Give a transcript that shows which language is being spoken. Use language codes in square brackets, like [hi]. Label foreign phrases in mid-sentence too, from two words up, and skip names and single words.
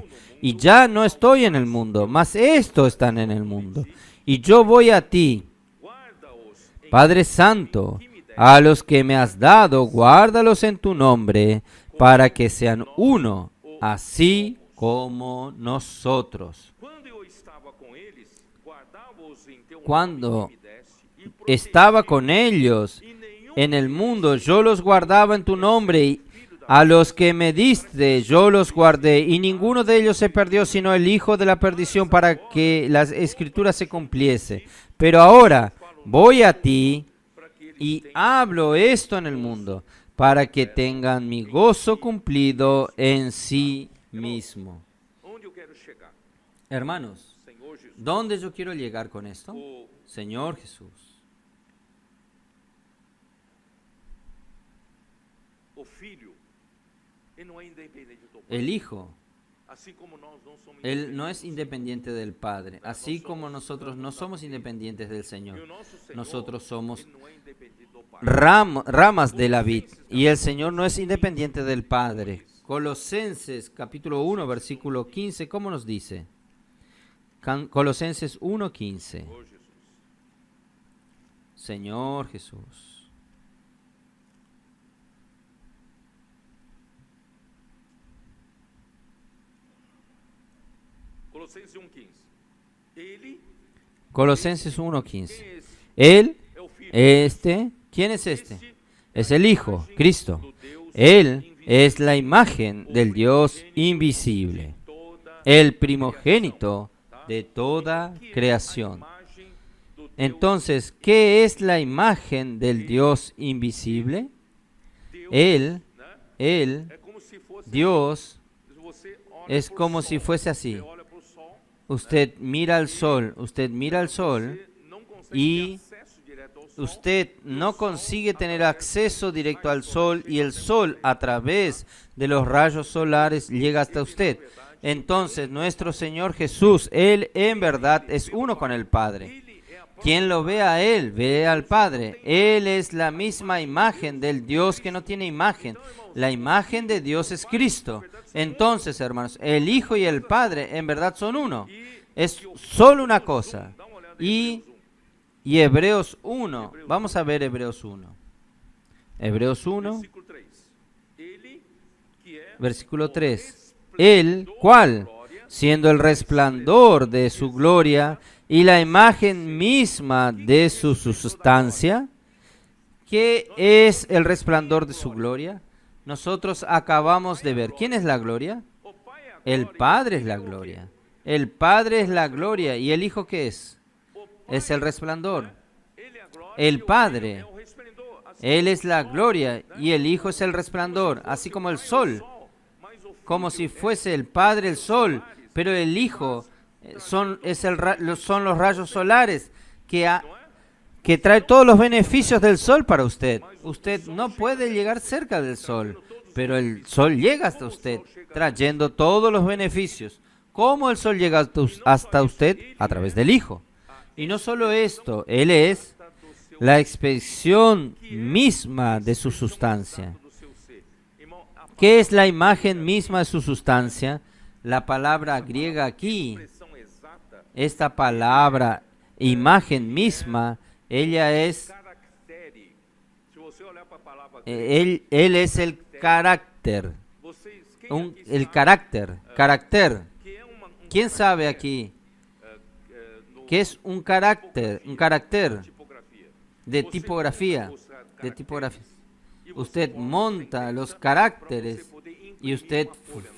[es] Y ya no estoy en el mundo, mas estos están en el mundo. Y yo voy a ti, [pt] guarda-os em [es] Padre Santo, a los que me has dado, guárdalos en tu nombre, para que sean uno, así como nosotros. [pt] quando eu estava com eles, guardava-os em teu [es] Cuando [pt] nome que me deste, e [es] estaba con ellos en el mundo, yo los guardaba en tu nombre, y a los que me diste yo los guardé, y ninguno de ellos se perdió, sino el hijo de la perdición, para que las escrituras se cumpliese. Pero ahora voy a ti y hablo esto en el mundo, para que tengan mi gozo cumplido en sí mismo. [pt] onde eu quero chegar? [es] Hermanos, [pt] Senhor Jesus, [es] ¿dónde yo quiero llegar con esto? [pt] o, [es] Señor Jesús. [pt] o filho, ele não é independente do pai. [es] El Hijo, [pt] Assim como nós não somos [es] Él no es independiente del Padre, así como nosotros no somos independientes del [pt] e o [es] Señor. [pt] nosso Senhor, [es] Nosotros somos [pt] ele não é independente do pai. [es] ramas de la vid, y el Señor no es independiente del Padre. Colosenses capítulo 1, versículo 15, ¿cómo nos dice? Colosenses 1, 15. [pt] Senhor Jesus, [es] Señor Jesús. [pt] Colossenses 1:15. Ele [es] Colosenses 1, 15. [pt] quem é esse? [es] Él, [pt] É o filho. [es] ¿quién es este? Es el Hijo, Cristo. Él es la imagen del Dios invisible, [pt] Toda [es] el primogénito de toda creación. [pt] imagem do Deus, [es] Entonces, ¿qué es la imagen del Dios invisible? Él, [pt] né? [es] Él, [pt] É como se fosse [es] Dios, [pt] você olha [es] es [pt] pro [es] como [pt] sol, [es] si fuese así. [pt] você olha pro sol, [es] Usted mira al sol, usted mira al sol [pt] você não consegue [es] y [pt] ter acesso direto ao sol. [es] usted no consigue tener acceso directo al sol, y el sol a través de los rayos solares llega hasta usted. Entonces, nuestro Señor Jesús, Él en verdad es uno con el Padre. [pt] Ele é a [es] Quien lo ve a Él, ve al Padre. Él es la misma imagen del Dios que no tiene imagen. La imagen de Dios es Cristo. Entonces, hermanos, el Hijo y el Padre en verdad son uno. Es solo una cosa. [pt] dá uma olhada [es] Y Hebreos 1. Vamos a ver Hebreos 1. Hebreos 1, versículo 3. [pt] Ele que é [es] versículo 3. El cual, siendo el resplandor de su gloria y la imagen misma de su sustancia. ¿Qué es el resplandor de su gloria? Nosotros acabamos de ver. ¿Quién es la gloria? [pt] o Pai é a [es] El Padre es la gloria. El Padre es la gloria. ¿Y el Hijo qué es? Es el resplandor. [pt] Ele é a glória, [es] El [pt] e o [es] Padre, [pt] Filho é o resplendor. Assim [es] Él es la gloria y el Hijo es el resplandor, así como el sol. [pt] mas o Filho [es] Como si fuese el Padre el sol, pero el Hijo son los rayos solares que trae todos los beneficios del sol para usted. Usted no puede llegar cerca del sol, pero el sol llega hasta usted, trayendo todos los beneficios. ¿Cómo el sol llega hasta usted? A través del Hijo. Y no solo esto, Él es la expresión misma de su sustancia. [pt] do seu ser. Irmão, a [es] ¿Qué es la imagen misma de su sustancia? La palabra griega aquí, [pt] expressão exata [es] esta palabra imagen misma, ella es, [pt] caractere. Se você olhar para a palavra [es] él es el carácter, [pt] vocês, quem aqui [es] el [pt] sabe [es] carácter. [pt] que é [es] ¿Quién sabe aquí no qué es un carácter? Un carácter [pt] tipografia? [es] de [pt] Você [es] tipografía. [pt] monta os [es] De tipografía. [pt] e você [es] Usted [pt] forma uma [es] monta los [pt] sentença [es] caracteres [pt] para você poder [es] y [pt] imprimir [es] usted [pt] uma folha, não é